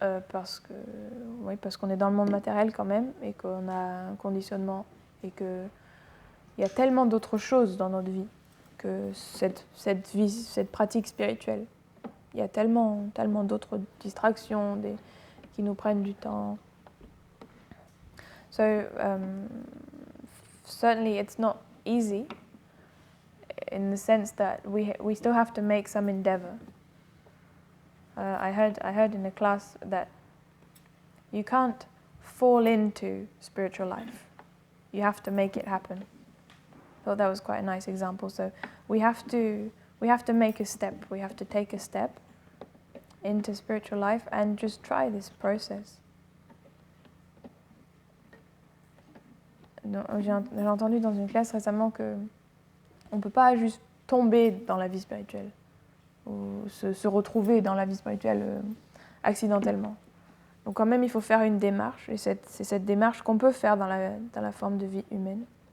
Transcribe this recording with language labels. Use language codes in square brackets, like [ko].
[fr] Parce qu'on est dans le monde matériel quand même et qu'on a un conditionnement et qu'il y a tellement d'autres choses dans notre vie que cette pratique spirituelle. Il y a tellement d'autres distractions qui nous prennent du temps. [en] So, certainly it's not easy. in the sense that we still have to make some endeavor. I heard in a class that you can't fall into spiritual life. You have to make it happen. I thought that was quite a nice example. So we have to make a step. We have to take a step into spiritual life and just try this process. [fr] J'ai entendu dans une classe récemment que on ne peut pas juste tomber dans la vie spirituelle ou se retrouver dans la vie spirituelle accidentellement. Donc quand même, il faut faire une démarche, et c'est cette démarche qu'on peut faire dans la forme de vie humaine.